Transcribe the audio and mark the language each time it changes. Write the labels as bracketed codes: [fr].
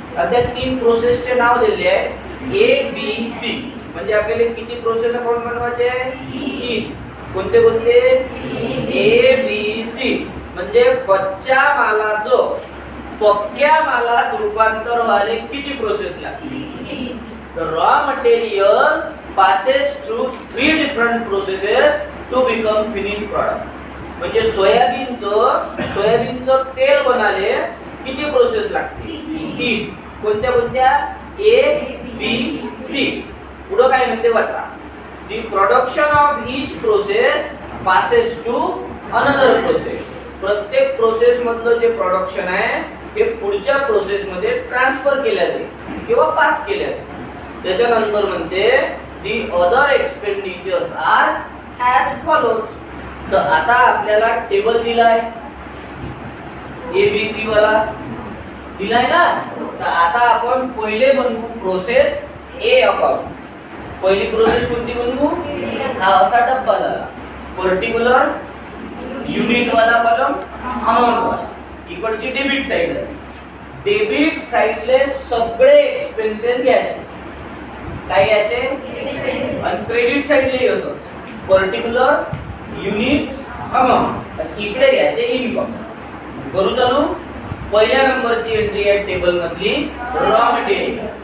[mr] त्या 3 प्रोसेसचे नाव दिलेले आहे ABC. म्हणजे आपल्याला किती प्रोसेस अकाउंट बनवायचे? 3. कोणते कोणते? ABC. म्हणजे कच्च्या मालाचं पक्क्या मालात रूपांतर व्हायला किती प्रोसेस लागते? [en] Raw material passes through 3 different processes to become finished product. [mr] म्हणजे सोयाबीनचं तेल बनाले किती प्रोसेस लागते? 3. कोणत्या कोणत्या? ABC. पुढे काय म्हणते वाचा. [en] The production of each process passes to another process. [mr] प्रत्येक प्रोसेस मधलं जे प्रोडक्शन आहे ते पुढच्या प्रोसेस मध्ये ट्रान्सफर केले जाते किंवा पास केले जाते. त्याच्यानंतर म्हणते [en] the other expenditures are as follows. [mr] तर आता आपल्याला टेबल दिलाय ABC वाला दिलाय ना. तर आता आपण पहिले बनवू प्रोसेस A अकाउंट. पहिली प्रोसेस कोणती बनवू? हा असा डब्बा झाला. पर्टिक्युलर युनिट वाला कॉलम अमाउंट वाला. इकडची डेबिट साइड आहे. डेबिट साइडले सगळे एक्सपेन्सेस घ्यायचे. काय घ्यायचे? आणि क्रेडिट साइडले असं पर्टिक्युलर युनिट अमाउंट. इकडे घ्यायचे इन्कम. करू चालू. पहिल्या नंबरची एंट्री आहे टेबल मधली रॉ मटेरियल.